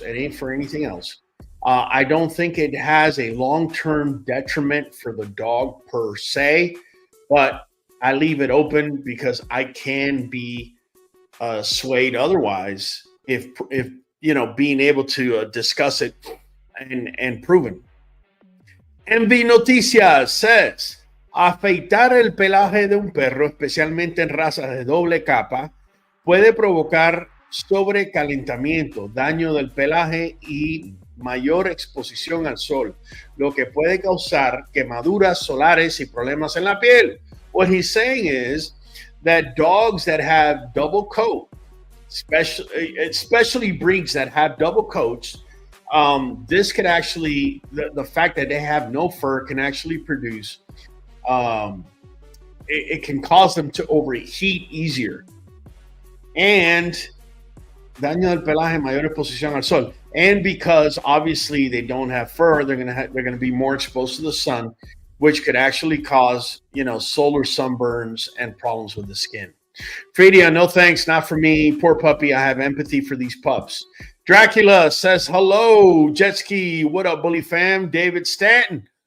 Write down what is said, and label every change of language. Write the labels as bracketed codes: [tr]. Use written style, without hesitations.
[en] It ain't for anything else. I don't think it has a long-term detriment for the dog per se, but I leave it open because I can be swayed otherwise if being able to discuss it and proven. MV Noticias says, [es] Afeitar el pelaje de un perro, especialmente en razas de doble capa, puede provocar sobrecalentamiento, daño del pelaje y mayor exposición al sol, lo que puede causar quemaduras solares y problemas en la piel. [en] What he's saying is that dogs that have double coat, especially breeds that have double coats, this could actually, the fact that they have no fur can actually produce, it can cause them to overheat easier. [es] And daño del pelaje, mayor exposición al sol. [en] And because obviously they don't have fur, they're gonna be more exposed to the sun, which could actually cause, solar sunburns and problems with the skin. Fredia, no thanks, not for me. Poor puppy. I have empathy for these pups. Dracula says, hello, Jet Ski. What up, Bully fam? David Stanton.